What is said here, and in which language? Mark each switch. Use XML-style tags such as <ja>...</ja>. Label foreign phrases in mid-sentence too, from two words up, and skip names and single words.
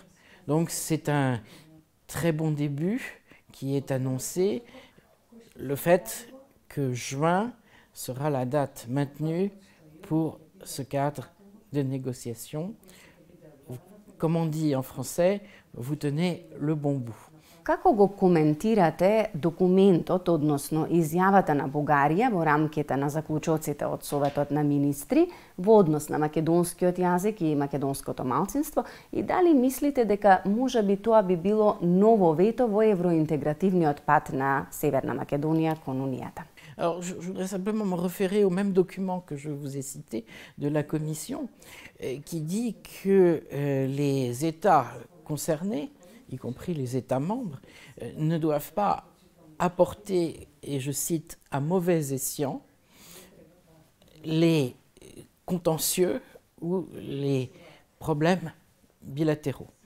<fr>Donc c'est un très bon début qui est annoncé. Le fait que juin sera la date maintenue pour ce cadre de négociation. Comme on dit en français, vous tenez le bon bout.</fr> <mk>Како го коментирате документот, односно изјавата на Бугарија во рамките на заклучоците од Советот на министри во однос на македонскиот јазик и македонското малцинство, и дали мислите дека можеби тоа би било ново вето во евроинтегративниот пат на Северна Македонија кон Унијата?</mk> <fr>Alors, je voudrais simplement me référer au même document que je vous ai cité de la Commission, qui dit que les États concernés, y compris les États membres, ne doivent pas apporter, et je cite, à mauvais escient, les contentieux ou les problèmes bilatéraux.</fr>